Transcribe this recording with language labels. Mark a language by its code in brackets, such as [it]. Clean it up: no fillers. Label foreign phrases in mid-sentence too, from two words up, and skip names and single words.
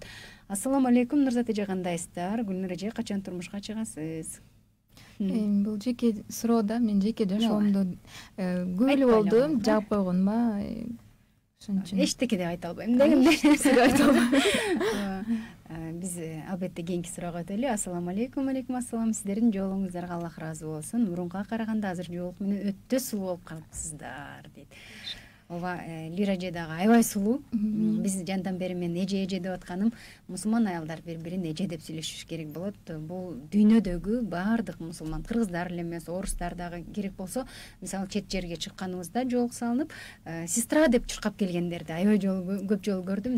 [ar] السلام عليكم, [ky] Нурзат эже, кандайсыздар? Гүлнур эже, качан турмушка чыгасыз? Бул жеке суроо да, мен жеке жашоомду көп эле болду, жаап койгонма. Ошон үчүн эчтеке деп айта албайм дегенде. Биз албетте кийинки суроого өтөлү. [ar] السلام عليكم. عليكم السلام. [ky] Сиздердин жоолуңуздарга Аллах ыраазы болсун. Мурунга караганда азыр жоолук менен өтө сулуу болуп калыпсыздар дейт. Ооба, Лира эже дагы аябай сулуу. Биз жандан бери мен эже деп атканым, мусулман аялдар бири-бирин эже деп сүйлөшүш керек болот. Бул дүйнөдөгү баардык мусулман, кыргыздар эле эмес, орустар дагы керек болсо, мисалы чет жерге чыкканыбызда жоолук салынып, сестра деп чуркап келгендерди аябай жолу көп жолу көрдүм.